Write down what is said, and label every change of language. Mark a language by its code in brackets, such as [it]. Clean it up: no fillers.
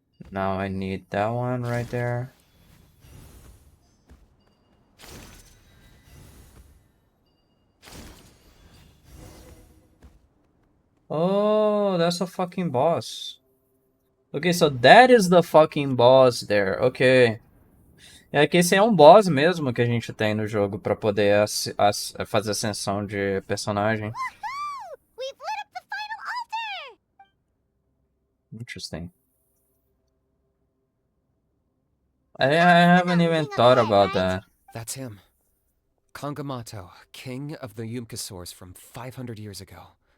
[en] Now I need that one right there. Oh, that's a fucking boss. Okay, so that is the fucking boss there. Ok. [pt] É que esse é um boss mesmo que a gente tem no jogo pra poder fazer ascensão de personagem. [en] Woohoo! We've lit up the final altar! Interesting. I haven't even thought about that. That's him. Kangamato, king of the Yumkasaurs from 500 years ago.